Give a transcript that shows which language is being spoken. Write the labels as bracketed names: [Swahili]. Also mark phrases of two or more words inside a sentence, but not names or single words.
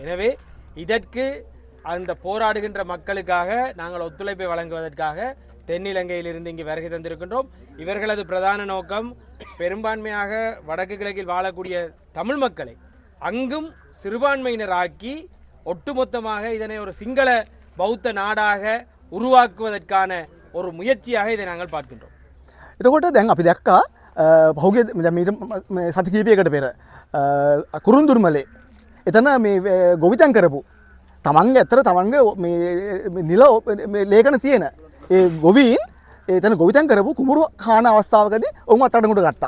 [Tamil] எனவே இதற்கு அந்த போராடுகின்ற மக்களுக்காக நாங்கள் ஒத்துழைப்பை வழங்குவதற்காக தென்னிலங்கையிலிருந்து இங்கு வருகை தந்திருக்கின்றோம். இவர்களது பிரதான நோக்கம் பெரும்பான்மையாக வடக்கு கிழக்கில் வாழக்கூடிய தமிழ் மக்களை அங்கும் சிறுபான்மையினராக்கி ஒட்டுமொத்தமாக இதனை ஒரு சிங்கள பௌத்த நாடாக உருவாக்குவதற்கான ஒரு முயற்சியாக இதை நாங்கள் பார்க்கின்றோம். [Sinhala] එතකොට දැන් අපි දැක්කා පහුගිය සති කිහිපයකට පෙර කුරුන්දුරුමලේ එතන මේ ගොවිතැන් කරපු තමන්ගේ ඇතර තමන්ගේ මේ නිල ලේඛන තියෙන ඒ ගොවීන් එතන ගොවිතැන් කරපු කුඹුරු කාන අවස්ථාවකදී ඔවුන් අත්අඩංගුවට ගත්තා.